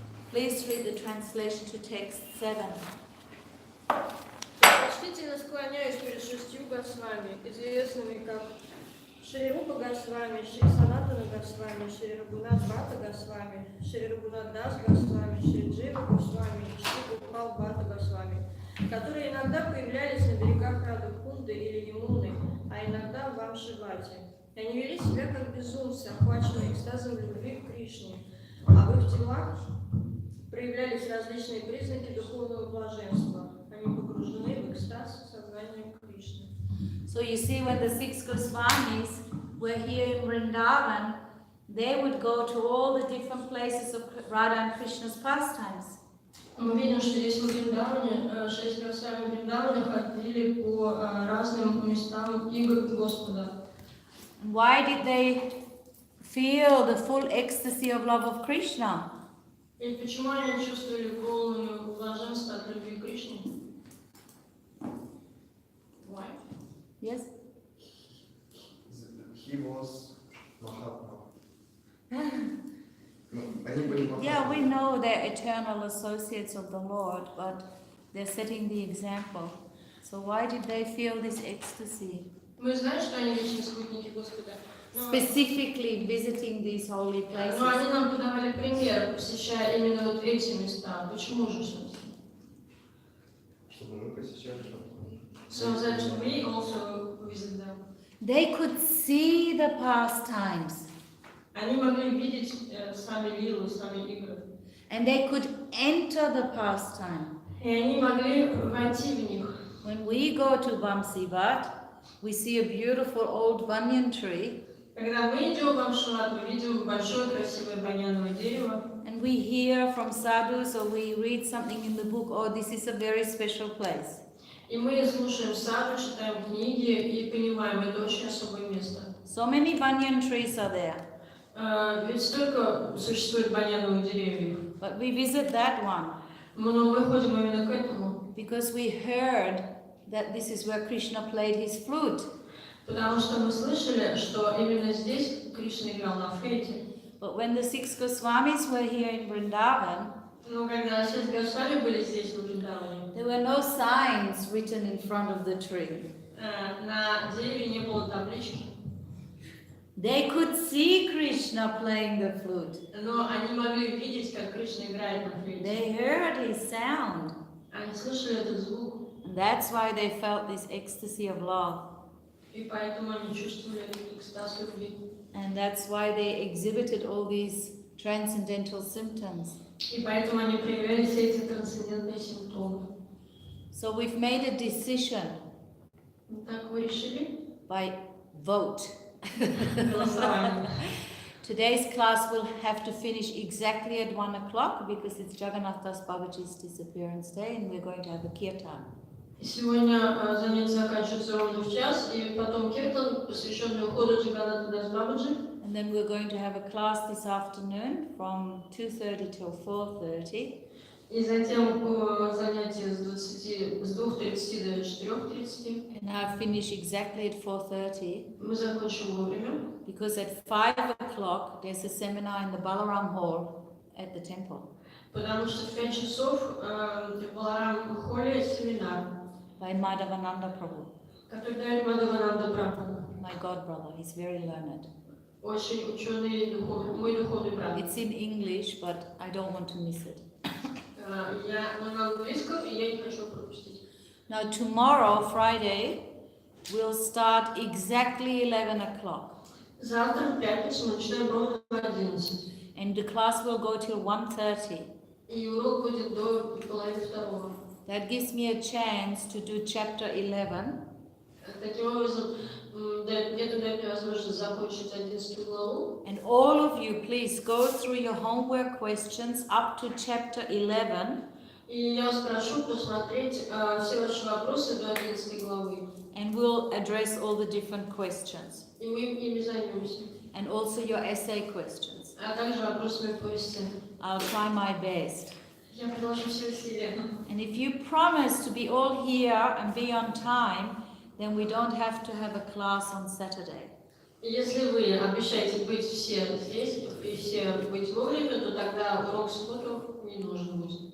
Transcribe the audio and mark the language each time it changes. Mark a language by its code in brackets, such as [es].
[en] Please read the translation to text 7. [ru] Почтительно склоняюсь перед 6 Госвами, известными как Шри Рупа Госвами, Шри Санатана Госвами, Шри Рагунат Бхата Госвами, Шри Рагунат Дас Госвами, Шри Джива Госвами и Шри Гопал Бхата Госвами, которые иногда появлялись на берегах Радхакунды или Ямуны, а иногда в Амшивате. Они вели себя как безумцы, охваченные экстазом любви к Кришне, а в их телах проявлялись различные признаки духовного блаженства. Они погружены в экстаз сознания Кришны. [en] So you see, when the 6 Goswamis were here in Vrindavan, they would go to all the different places of Radha and Krishna's pastimes. [ru] Мы видим, что здесь в Вриндаване 6 Госвами в Вриндаване ходили по разным местам игр Господа. [en] And why did they feel the full ecstasy of love of Krishna? [ru] И почему они чувствовали полную блаженство от любви к Кришне? [en] Why? Yes? He was Mahatma. Yeah, we know they're eternal associates of the Lord, but they're setting the example. So why did they feel this ecstasy? [ru] Мы знаем, что они вечные спутники Господа. [en] Specifically visiting these holy places. [ru] Но они нам подавали пример, посещая именно вот эти места. Почему же, собственно? Чтобы мы посещали там. [en] So that we also visit them. They could see the pastimes. [ru] Они могли видеть сами лилу, сами игры. [en] And they could enter the pastime. [ru] И они могли войти в них. [en] When we go to Vamsivat, we see a beautiful old banyan tree. [ru] Когда мы идем в Амшиват, мы видим большое красивое баньяновое дерево. [en] And we hear from sadhus or we read something in the book, oh, this is a very special place. [ru] И мы слушаем саду, читаем книги и понимаем, это очень особое место. [en] So many banyan trees are there. [ru] Ведь столько существует баньяновых деревьев. [en] But we visit that one. [ru] Но мы ходим именно к этому. [en] Because we heard that this is where Krishna played his flute. [ru] Потому что мы слышали, что именно здесь Кришна играл на флейте. [en] But when the 6 Goswamis were here in Vrindavan, [ru] Но когда 6 Госвами были здесь, в Вриндаване, [en] there were no signs written in front of the tree. [ru] на дереве не таблички. [en] They could see Krishna playing the flute. [ru] Но они могли видеть, как Кришна играет на флейте. [en] They heard his sound. [ru] Они слышали этот звук. [en] And that's why they felt this ecstasy of love. [ru] И поэтому они чувствовали этот экстаз любви. [en] And that's why they exhibited all these transcendental symptoms. [ru] И поэтому они проявляли все эти трансцендентные симптомы. [en] So we've made a decision [ru] Так вы решили? [en] by vote. [ru] Голосование. [en] Today's class will have to finish exactly at 1 o'clock because it's Jagannath Das Babaji's disappearance day and we're going to have a kirtan. [ru] Сегодня занятие заканчивается ровно в час, и потом киртан, посвященный уходу Джаганната Дас Бабаджи. [en] And then we're going to have a class this afternoon from 2:30 till 4:30. [ru] И затем занятие с 2:30 до 4:30. [en] And I'll finish exactly at 4:30 [ru] Мы закончим вовремя. [en] because at 5 o'clock there's a seminar in the Balaram Hall at the temple [ru] Потому что в 5 часов в Баларам-холле семинар, [en] by Madhavananda Prabhu, [ru] который дает Мадхавананда Прабху. [en] my god brother. He's very learned. [ru] Очень ученый, мой духовный брат. [en] It's in English, but I don't want to miss it. [ru] Я на английском, и я не хочу пропустить. [en] Now tomorrow, Friday, we'll start exactly 11 o'clock. [ru] Завтра, в пятницу, мы начинаем ровно в 11. [en] And the class will go till 1:30. [ru] И урок будет до половины второго. [en] That gives me a chance to do chapter 11. [ru] Таким образом, где-то дает мне возможность закончить 11 главу. [en] And all of you, please go through your homework questions up to chapter 11. [ru] И я вас прошу посмотреть все ваши вопросы до 11 главы. [en] And we'll address all the different questions. [ru] И мы ими займемся. [en] And also your essay questions. [ru] А также вопросами по эссе. [en] I'll try my best. [ru] Я приложу все усилия. [en] And if you promise to be all here and be on time, then we don't have to have a class on Saturday. [ru] И если вы обещаете быть все здесь и все быть вовремя, то тогда урок в субботу не нужен будет.